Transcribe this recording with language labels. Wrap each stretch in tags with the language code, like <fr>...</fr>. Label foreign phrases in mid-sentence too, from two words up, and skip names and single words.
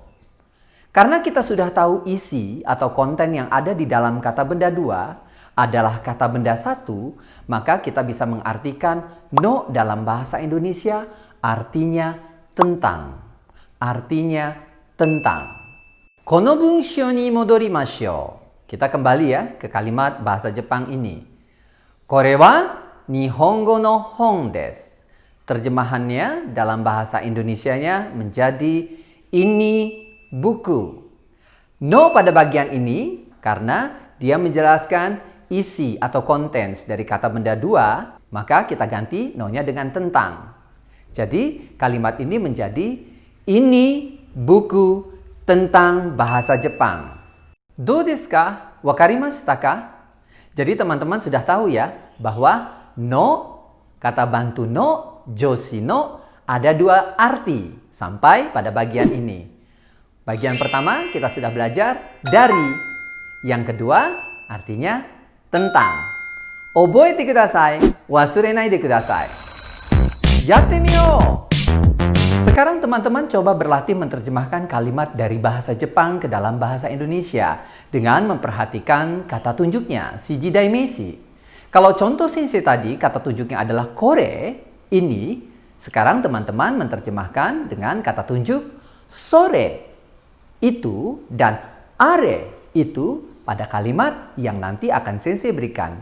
<id>Karena kita sudah tahu isi atau konten yang ada di dalam kata benda dua adalah kata benda satu, maka kita bisa mengartikan no dalam bahasa Indonesia artinya tentang. Artinya tentang.</id> <ja>この文章に戻りましょう.</ja> <id>Kita kembali ya ke kalimat bahasa Jepang ini.</id> <ja>これは日本語の本です.</ja> <id>Terjemahannya dalam bahasa Indonesianya menjadi ini buku. No pada bagian ini karena dia menjelaskan isi atau kontens dari kata benda dua, maka kita ganti no-nya dengan tentang. Jadi kalimat ini menjadi ini buku tentang bahasa Jepang.</id> <ja>どうですか？分かりましたか?</ja> <id>Jadi teman-teman sudah tahu ya bahwa no, kata bantu no,</id> <ja>助詞の,</ja> <id>ada dua arti sampai pada bagian ini. Bagian pertama kita sudah belajar dari. Yang kedua artinya tentang.</id> <ja>覚えてください、忘れないでください. やってみよう!</ja> <id>Sekarang teman-teman coba berlatih menerjemahkan kalimat dari bahasa Jepang ke dalam bahasa Indonesia dengan memperhatikan kata tunjuknya,</id> <ja>指示代名詞.</ja> <id>Kalau contoh sensei tadi kata tunjuknya adalah kore, ini, sekarang teman-teman menerjemahkan dengan kata tunjuk sore, itu, dan are, itu pada kalimat yang nanti akan sensei berikan.</id>